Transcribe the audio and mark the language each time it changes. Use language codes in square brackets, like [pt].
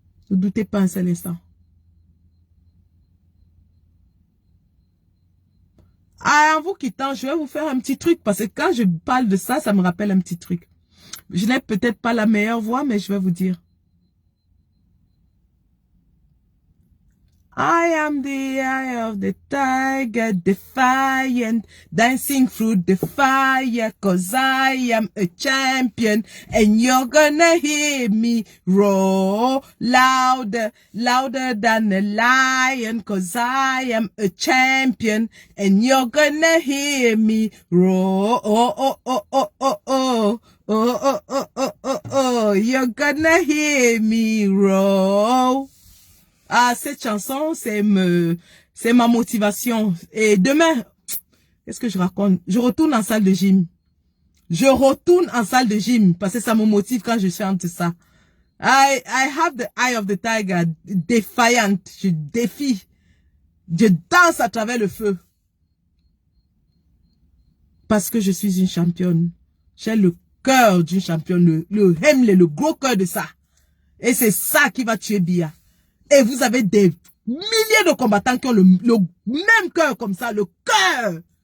[fr] Ne doutez pas un seul instant. Ah, en vous quittant, je vais vous faire un petit truc parce que quand je parle de ça, ça me rappelle un petit truc. Je n'ai peut-être pas la meilleure voix, mais je vais vous dire. [en] I am the eye of the tiger, defiant, dancing through the fire, 'cause I am a champion, and you're gonna hear me roar louder, louder than a lion, 'cause I am a champion, and you're gonna hear me roar, oh, oh, oh, oh, oh, oh. Oh, oh, oh, oh, oh, oh, you're gonna hear me roar. [fr] Ah, cette chanson, c'est ma motivation. Et demain, qu'est-ce que je raconte? Je retourne en salle de gym. Je retourne en salle de gym parce que ça me motive quand je chante ça. [en] I have the eye of the tiger, defiant. [fr] Je défie. Je danse à travers le feu. Parce que je suis une championne. J'ai le cœur d'une championne, le gros cœur de ça. Et c'est ça qui va tuer Bia. Et vous avez des milliers de combattants qui ont le même cœur comme ça, le cœur.